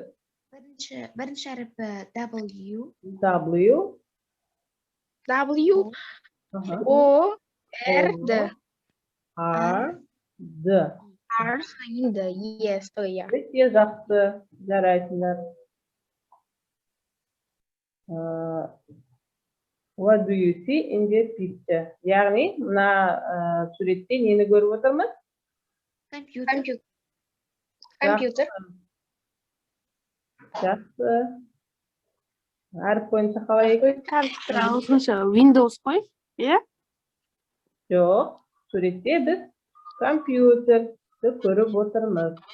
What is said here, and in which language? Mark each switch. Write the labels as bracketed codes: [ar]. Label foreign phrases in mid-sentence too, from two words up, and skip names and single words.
[kk] Бірінші әріпі W. [en] W. W. O. R. D. R. D. R. D. Yes, иә. [kk] Өте жақсы, жарайсыңдар. [en] What do you see in this picture? [kk] Яғни, мына суретте нені көріп отырмыз? Компьютер. Жақсы. Әріп бойынша қалай екен? Компьютер ағылшынша Windows қой, иә? Жоқ, суретте біз компьютерді көріп отырмыз.